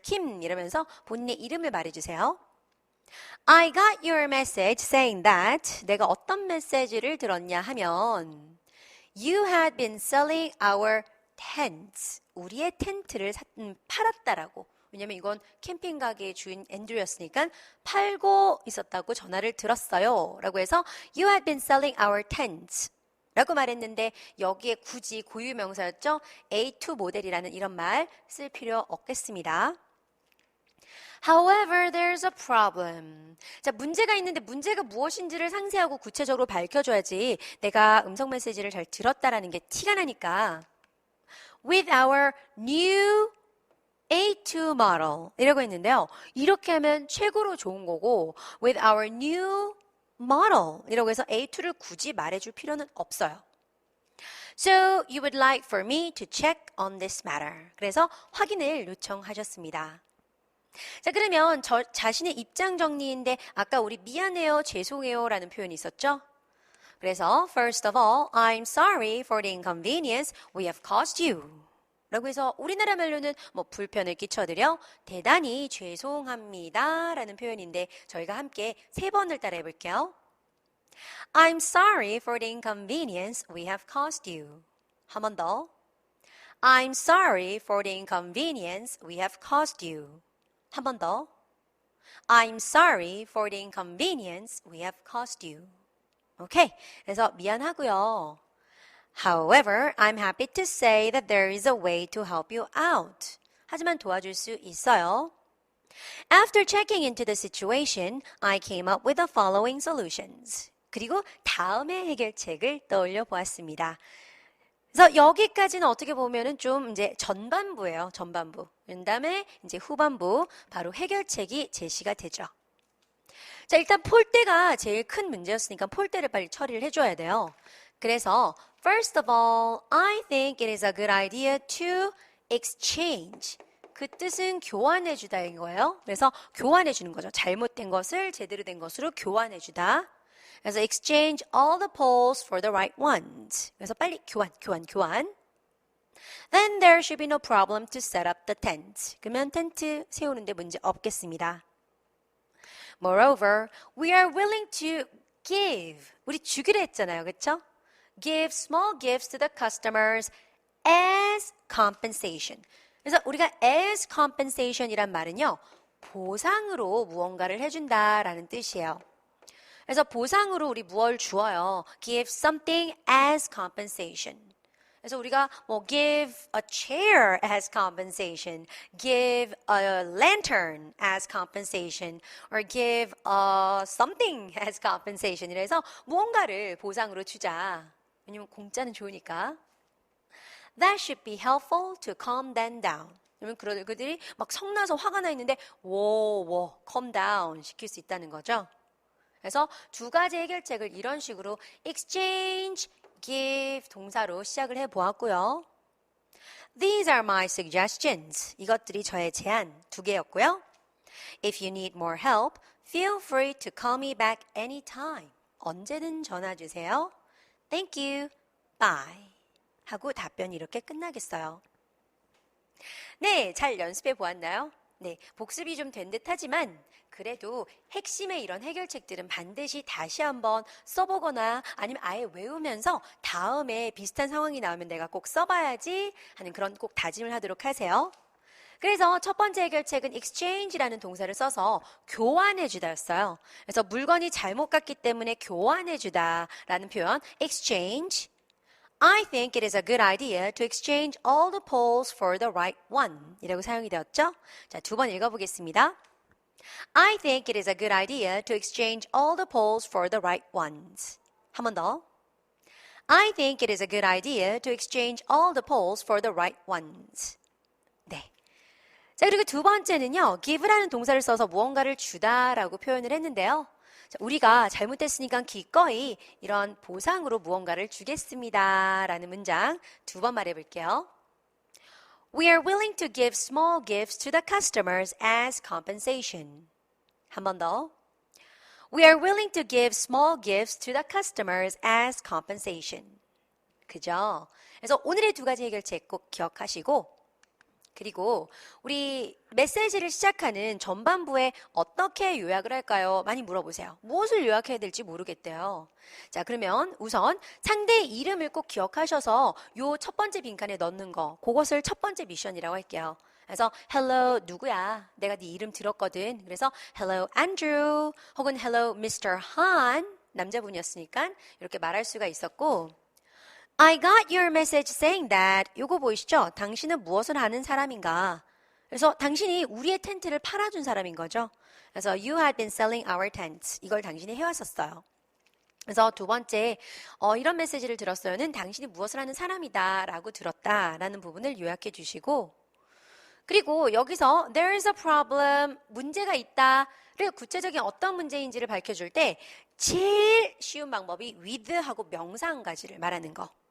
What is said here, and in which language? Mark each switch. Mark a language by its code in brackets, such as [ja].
[ko] Kim 이러면서 본인의 이름을 말해주세요. [en] I got your message saying that [ko] 내가 어떤 메시지를 들었냐 하면 [en] You had been selling our tents [ko] 우리의 텐트를 팔았다라고 왜냐면 이건 캠핑 가게의 주인 앤드류였으니까 팔고 있었다고 전화를 들었어요 라고 해서 You had been selling our tents 라고 말했는데 여기에 굳이 고유명사였죠. A2 모델이라는 이런 말 쓸 필요 없겠습니다. [en] However, there's a problem. [ko] 자, 문제가 있는데 문제가 무엇인지를 상세하고 구체적으로 밝혀줘야지 내가 음성 메시지를 잘 들었다라는 게 티가 나니까 [en] With our new A2 model [ko] 이라고 했는데요. 이렇게 하면 최고로 좋은 거고 [en] with our new model [ko] 이라고 해서 A2를 굳이 말해줄 필요는 없어요. [en] So you would like for me to check on this matter. [ko] 그래서 확인을 요청하셨습니다. 자, 그러면 자신의 입장 정리인데 아까 우리 미안해요, 죄송해요 라는 표현이 있었죠? [en] 그래서 first of all, I'm sorry for the inconvenience we have caused you. [ko] 라고 해서 우리나라 말로는 뭐 불편을 끼쳐드려 대단히 죄송합니다 라는 표현인데 저희가 함께 3번을 따라해 볼게요. [en] I'm sorry for the inconvenience we have caused you. [ko] 한 번 더. [en] I'm sorry for the inconvenience we have caused you. [ko] 한 번 더. [en] I'm sorry for the inconvenience we have caused you. [ko] 오케이. 그래서 미안하고요. [en] However, I'm happy to say that there is a way to help you out. [ko] 하지만 도와줄 수 있어요. [en] After checking into the situation, I came up with the following solutions. [ko] 그리고 다음의 해결책을 떠올려 보았습니다. 그래서 여기까지는 어떻게 보면은 좀 이제 전반부예요. 전반부. 그다음에 이제 후반부 바로 해결책이 제시가 되죠. 자, 일단 폴대가 제일 큰 문제였으니까 폴대를 빨리 처리를 해줘야 돼요. [en] 그래서 First of all, I think it is a good idea to exchange. [ko] 그 뜻은 교환해 주다인 거예요. 그래서 교환해 주는 거죠. 잘못된 것을 제대로 된 것으로 교환해 주다. [en] 그래서 exchange all the poles for the right ones. [ko] 그래서 빨리 교환. [en] Then there should be no problem to set up the tent. [ko] 그러면 텐트 세우는데 문제 없겠습니다. [en] Moreover, we are willing to give. [ko] 우리 주기로 했잖아요. 그렇죠? [en] Give small gifts to the customers as compensation. [ko] 그래서 우리가 [en] as compensation [ko] 이란 말은요. 보상으로 무언가를 해준다라는 뜻이에요. 그래서 보상으로 우리 무엇을 주어요. [en] Give something as compensation. [ko] 그래서 우리가 뭐 [en] give a chair as compensation, give a lantern as compensation, or give something as compensation. [ko] 이래서 무언가를 보상으로 주자. 왜냐면 공짜는 좋으니까. [en] That should be helpful to calm them down. [ko] 그러면 그들이 막 성나서 화가 나 있는데 calm down 시킬 수 있다는 거죠. 그래서 두 가지 해결책을 이런 식으로 exchange, give 동사로 시작을 해보았고요. [en] These are my suggestions. [ko] 이것들이 저의 제안 2개였고요. [en] If you need more help, feel free to call me back anytime. [ko] 언제든 전화 주세요. [en] Thank you. Bye. [ko] 하고 답변이 이렇게 끝나겠어요. 네, 잘 연습해 보았나요? 네, 복습이 좀 된 듯 하지만 그래도 핵심의 이런 해결책들은 반드시 다시 한번 써보거나 아니면 아예 외우면서 다음에 비슷한 상황이 나오면 내가 꼭 써봐야지 하는 그런 꼭 다짐을 하도록 하세요. 그래서 첫 번째 해결책은 exchange라는 동사를 써서 교환해주다였어요. 그래서 물건이 잘못 갔기 때문에 교환해주다라는 표현 exchange. [en] I think it is a good idea to exchange all the polls for the right one [ko] 이라고 사용이 되었죠. 자, 두 번 읽어보겠습니다. [en] I think it is a good idea to exchange all the polls for the right ones. [ko] 한 번 더. [en] I think it is a good idea to exchange all the polls for the right ones. [ko] 네. 자, 그리고 두 번째는요, give라는 동사를 써서 무언가를 주다라고 표현을 했는데요. 자, 우리가 잘못했으니까 기꺼이 이런 보상으로 무언가를 주겠습니다. 라는 문장 두 번 말해볼게요. [en] We are willing to give small gifts to the customers as compensation. [ko] 한 번 더. [en] We are willing to give small gifts to the customers as compensation. [ko] 그죠? 그래서 오늘의 두 가지 해결책 꼭 기억하시고 그리고 우리 메시지를 시작하는 전반부에 어떻게 요약을 할까요? 많이 물어보세요. 무엇을 요약해야 될지 모르겠대요. 자, 그러면 우선 상대의 이름을 꼭 기억하셔서 요 첫 번째 빈칸에 넣는 거, 그것을 첫 번째 미션이라고 할게요. 그래서 hello 누구야? 내가 네 이름 들었거든. [en] 그래서 hello Andrew 혹은 hello Mr. Han [ko] 남자분이었으니까 이렇게 말할 수가 있었고 [en] I got your message saying that. [ko] 요거 보이시죠? 당신은 무엇을 하는 사람인가? 그래서 당신이 우리의 텐트를 팔아준 사람인 거죠. 그래서 [en] you had been selling our tents. [ko] 이걸 당신이 해왔었어요. 그래서 두 번째, 이런 메시지를 들었어요는 당신이 무엇을 하는 사람이다 라고 들었다라는 부분을 요약해 주시고 그리고 여기서 [en] there is a problem, [ko] 문제가 있다를 구체적인 어떤 문제인지를 밝혀줄 때 제일 쉬운 방법이 with 하고 명사 한 가지를 말하는 거.